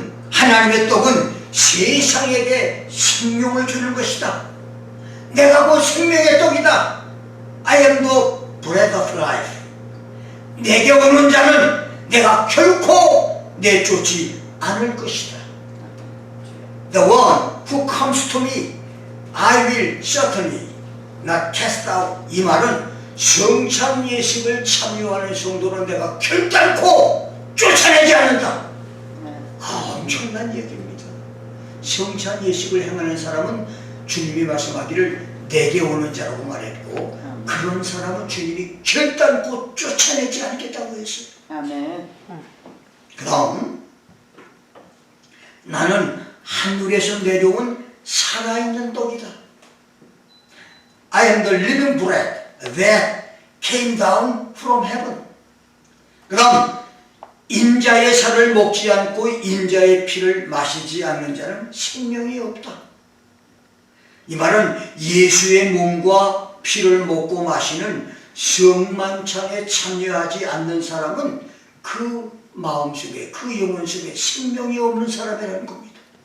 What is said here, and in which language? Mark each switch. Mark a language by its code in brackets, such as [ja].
[ko] 하나님의 떡은 세상에게 생명을 주는 것이다. 내가 그 생명의 떡이다. [en] I am the bread of life. [ko] 내게 오는 자는 내가 결코 내쫓지 않을 것이다. [en] The one who comes to me, I will certainly not cast out. [ko] 이 말은 성찬 예식을 참여하는 성도는 내가 결단코 쫓아내지 않는다. 엄청난 얘기입니다. 성찬 예식을 행하는 사람은 주님이 말씀하기를 내게 오는 자라고 말했고 그런 사람은 주님이 결단코 쫓아내지 않겠다고 했어요. 아멘. 그 다음 나는 하늘에서 내려온 살아있는 떡이다. [en] I am the living bread that came down from heaven. [ko] 그 다음 인자의 살을 먹지 않고 인자의 피를 마시지 않는 자는 생명이 없다. 이 말은 예수의 몸과 피를 먹고 마시는 성만찬에 참여하지 않는 사람은 그 마음속에 그 영혼 속에 생명이 없는 사람이라는 겁니다.